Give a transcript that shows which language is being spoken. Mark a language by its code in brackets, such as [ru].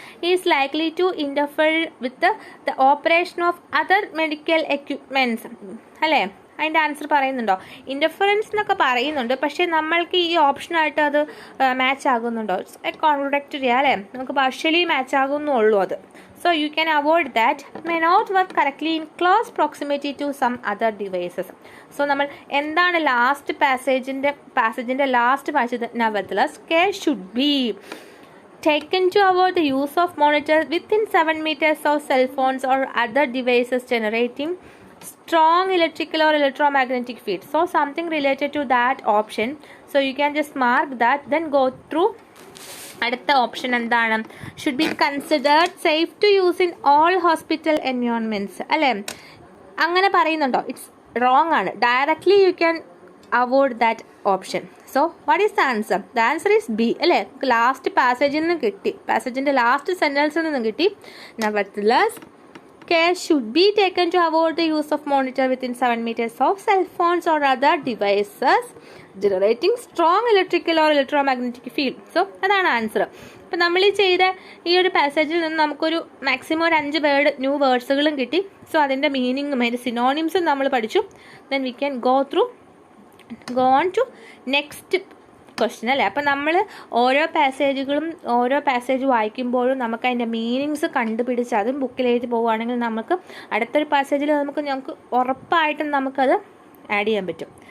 [en] Is likely to interfere with the operation of other medical equipments അല്ലേ. [ml] അതിൻ്റെ answer പറയുന്നുണ്ടോ? Interference എന്നൊക്കെ പറയുന്നുണ്ട്, പക്ഷേ നമ്മൾക്ക് ഈ ഓപ്ഷനായിട്ട് അത് മാച്ച് ആകുന്നുണ്ടോ? [en] it's contradictory [ml] അല്ലേ, നമുക്ക് പാർഷ്യലി മാച്ച് ആകുന്നുള്ളൂ അത്. [en] So you can avoid that. May not work correctly in close proximity to some other devices. [ml] So നമ്മൾ എന്താണ് ലാസ്റ്റ് പാസേജിൻ്റെ ലാസ്റ്റ് വായിച്ചത്? [en] Nevertheless, care should be taken to avoid the use of monitors within 7 meters of cell phones or other devices generating strong electrical or electromagnetic fields. So something related to that option. So you can just mark that, then go through. [ml] അടുത്ത option എന്താണ്? [en] Should be considered safe to use in all hospital environments അല്ലേ. [ml] അങ്ങനെ പറയുന്നുണ്ടോ? [en] It's wrong ആണ്. Directly you can avoid that option. So what is the answer? The answer is B [ml] അല്ലേ. Last പാസേജിൽ നിന്ന് കിട്ടി, പാസേജിൻ്റെ last സെൻറ്റൻസിൽ നിന്ന് കിട്ടി. [en] Nevertheless, care should be taken to avoid the use of monitor within 7 meters of cell phones or other devices generating strong electrical or electromagnetic field. [ml] So അതാണ് answer. അപ്പം നമ്മൾ ഈ ചെയ്ത ഈ ഒരു പാസേജിൽ നിന്ന് നമുക്കൊരു മാക്സിമം ഒരു 5 ന്യൂ വേർഡ്സുകളും കിട്ടി. [en] സോ [ml] അതിൻ്റെ മീനിങ്ങും അതിൻ്റെ സിനോണിംസും നമ്മൾ പഠിച്ചു. [en] Then we can go on to next question അല്ലേ. [ml] അപ്പം നമ്മൾ ഓരോ പാസേജ് വായിക്കുമ്പോഴും നമുക്ക് അതിൻ്റെ മീനിങ്സ് കണ്ടുപിടിച്ച് അതും ബുക്കിൽ എഴുതി പോവുകയാണെങ്കിൽ നമുക്ക് അടുത്തൊരു പാസേജിൽ നമുക്ക് ഉറപ്പായിട്ടും നമുക്കത് ആഡ് ചെയ്യാൻ പറ്റും.